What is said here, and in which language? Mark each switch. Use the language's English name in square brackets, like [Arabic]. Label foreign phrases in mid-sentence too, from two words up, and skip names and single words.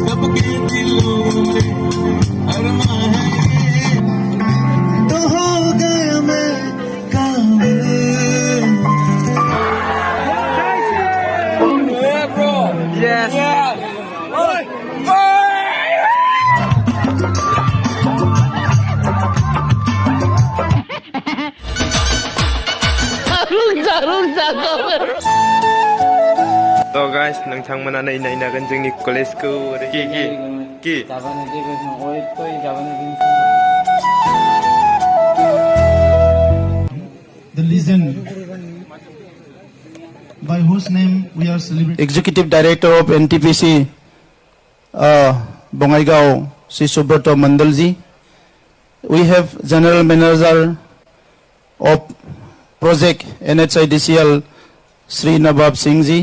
[Hindi] सबके दिलों में अरमां है तो हो गया मैं काबिल [English] Yes. So guys, [Bodo] नोंथांमोना नै नायनागोन जोंनि कलेजखौ कि जाबानो जेबो नङै तय जाबानो जों [English] The legend by whose name we are celebrating. Executive Director of NTPC, Bongaigaon, Sri Subroto Mandalji. We have General Manager of Project NHIDCL, Sri Nabab Singhji.